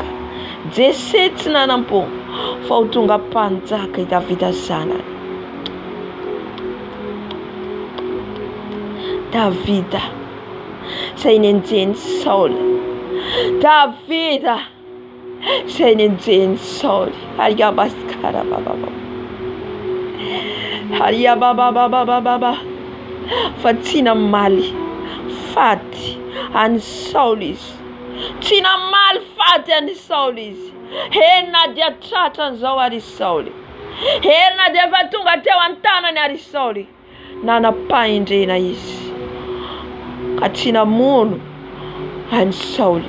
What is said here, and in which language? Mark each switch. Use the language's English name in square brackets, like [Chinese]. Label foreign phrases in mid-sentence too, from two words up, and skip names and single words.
[Malagasy] Jese tsy nanam-po, fa ho tonga mpanjaka i Davida zanany. Davida izay nenjeny Saoly, Davida izay nenjeny Saoly. Aria basikara baba, aria baba, fa tsy namaly faty any Saoly izy, tsy namaly faty any Saoly izy. Na dia tratran'izao ary Saoly, na dia efa tonga teo an-tanany ary Saoly, nanam-pahendrena izy ka tsy namono any Saoly.